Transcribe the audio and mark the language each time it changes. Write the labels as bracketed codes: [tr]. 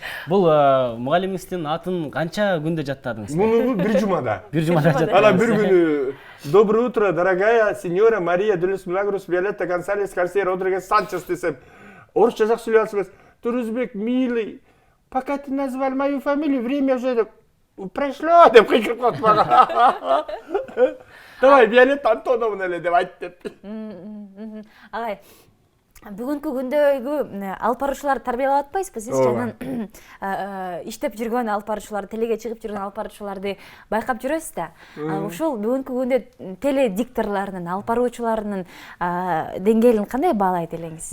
[ky] Бул мугалимиңиздин атын канча күндө жаттадыңыз? Муну бир жумада. Бир жумада жаттадыңыз. Анан бир күнү [ru] доброе утро, дорогая Сеньора [ky] Мария де лос Милагрос, Виолетта Гонсалес, Гарсия Родригес Санчес десем, орусча жак сүйлөп алсаңыз, Турузбек, [ru] милый, пока ты назвал мою фамилию, время уже прошло, [ky] деп кыйкырып калат мага. Давай, Виолетта Антоновна эле деп айт деп. Агай, бүгүнкү күндөгү алып баруучуларды тарбиялап атпайсызбы сиз? Анан иштеп жүргөн алып баруучуларды, телеге чыгып жүргөн алып баруучуларды байкап жүрөсүз да. Ушул бүгүнкү күндө теледикторлордун, алып баруучулардын деңгээлин кандай баалайт элеңиз?